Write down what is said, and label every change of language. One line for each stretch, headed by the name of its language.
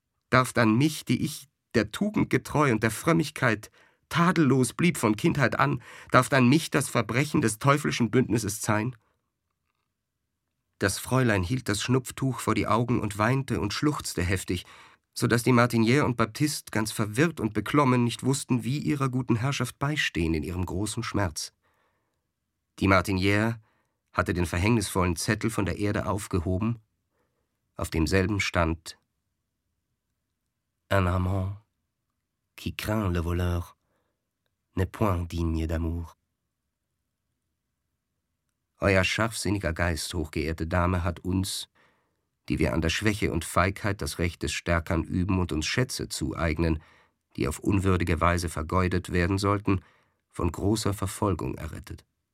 German: Darf dann mich, die ich der Tugend getreu und der Frömmigkeit tadellos blieb von Kindheit an, darf dann mich das Verbrechen des teuflischen Bündnisses sein?« Das Fräulein hielt das Schnupftuch vor die Augen und weinte und schluchzte heftig, so dass die Martinière und Baptiste ganz verwirrt und beklommen nicht wussten, wie ihrer guten Herrschaft beistehen in ihrem großen Schmerz. Die Martinière hatte den verhängnisvollen Zettel von der Erde aufgehoben.
French: Auf demselben stand: Un amant qui craint le voleur n'est point digne d'amour.
German: Euer scharfsinniger Geist, hochgeehrte Dame, hat uns, die wir an der Schwäche und Feigheit das Recht des Stärkern üben und uns Schätze zueignen, die auf unwürdige Weise vergeudet werden sollten, von großer Verfolgung errettet.